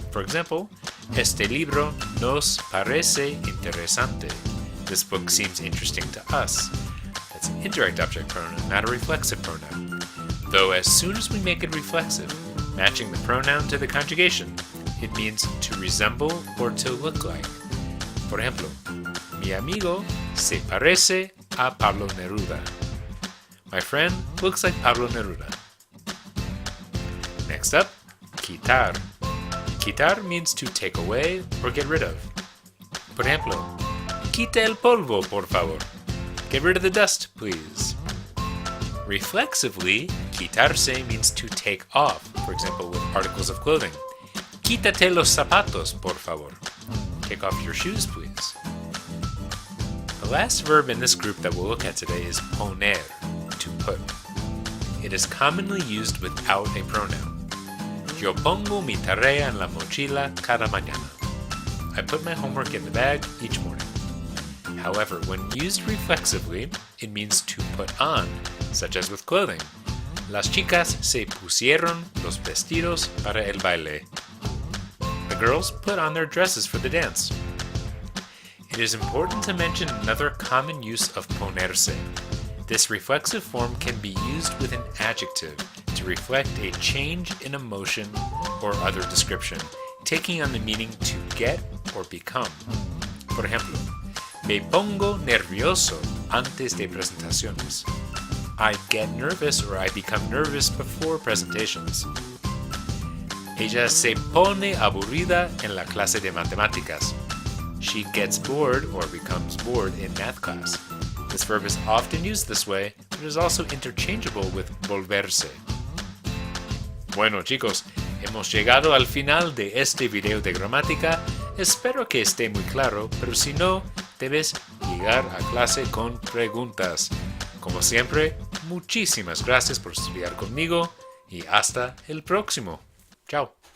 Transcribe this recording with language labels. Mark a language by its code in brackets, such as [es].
[en] For example, [es] este libro nos parece interesante. [en] This book seems interesting to us. That's an indirect object pronoun, not a reflexive pronoun. Though as soon as we make it reflexive, matching the pronoun to the conjugation, it means to resemble or to look like. [es] Por ejemplo, mi amigo se parece a Pablo Neruda. [en] My friend looks like Pablo Neruda. Next up, quitar. Quitar means to take away or get rid of. [es] Por ejemplo, quita el polvo, por favor. [en] Get rid of the dust, please. Reflexively, quitarse means to take off, for example, with articles of clothing. [es] Quítate los zapatos, por favor. [en] Take off your shoes, please. The last verb in this group that we'll look at today is poner, to put. It is commonly used without a pronoun. [es] Yo pongo mi tarea en la mochila cada mañana. [en] I put my homework in the bag each morning. However, when used reflexively, it means to put on, such as with clothing. [es] Las chicas se pusieron los vestidos para el baile. [en] The girls put on their dresses for the dance. It is important to mention another common use of ponerse. This reflexive form can be used with an adjective to reflect a change in emotion or other description, taking on the meaning to get or become. [es] Por ejemplo, me pongo nervioso antes de presentaciones. [en] I get nervous or I become nervous before presentations. [es] Ella se pone aburrida en la clase de matemáticas. [en] She gets bored or becomes bored in math class. This verb is often used this way, but is also interchangeable with volverse. [es] Bueno chicos, hemos llegado al final de este video de gramática. Espero que esté muy claro, pero si no, debes llegar a clase con preguntas. Como siempre, muchísimas gracias por estudiar conmigo y hasta el próximo. Chao.